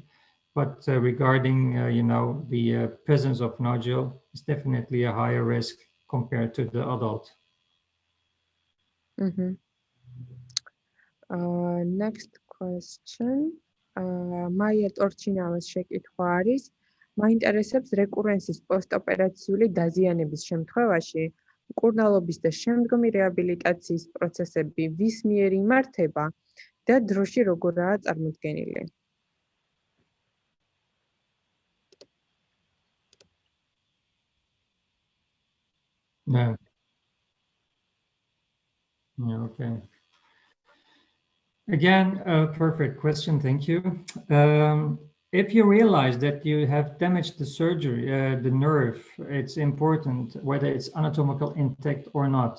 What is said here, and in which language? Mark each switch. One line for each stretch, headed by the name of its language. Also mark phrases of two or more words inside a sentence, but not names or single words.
English: But regarding, the presence of nodule is definitely a higher risk compared to the adult. Next question.
Georgian: Maya Torchinavas შეკითხვა არის. მაინტერესებს რეკურენსის პოსტოპერაციული დაზიანების შემთხვევაში მკურნალობის და შემდგომი რეაბილიტაციის პროცესები ვის მიერ იმართება და დროში როგორაა წარმოდგენილი?
English: No. Yeah, okay. Again, a perfect question. Thank you. If you realize that you have damaged the surgery, the nerve, it's important whether it's anatomical intact or not.